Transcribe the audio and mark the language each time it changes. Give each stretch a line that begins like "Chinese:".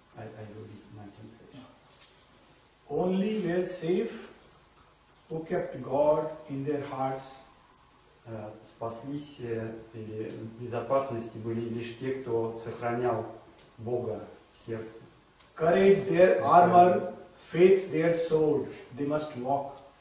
English: I will read my translation. Only were safe who kept God in their hearts.
Russian: Спаслись или в безопасности были лишь те, кто сохранял Бога в сердце.
English: Courage their armor, faith their sword, they must walk.